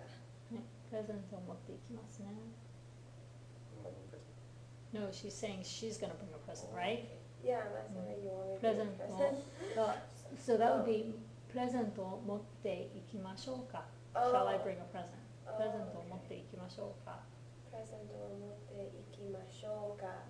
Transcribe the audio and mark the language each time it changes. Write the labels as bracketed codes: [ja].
[ja] はい、プレゼントを持っていきますね。 [en] Bring No, she's saying she's going to bring a present, right? Yeah, I'm asking what you want me to Present bring. [ja] を [en] so that would be [ja] プレゼントを持っていきましょうか。 [en] Oh. Shall I bring a present? Oh, [ja] プレゼントを持っていきましょうか。プレゼントを持っていきましょうか。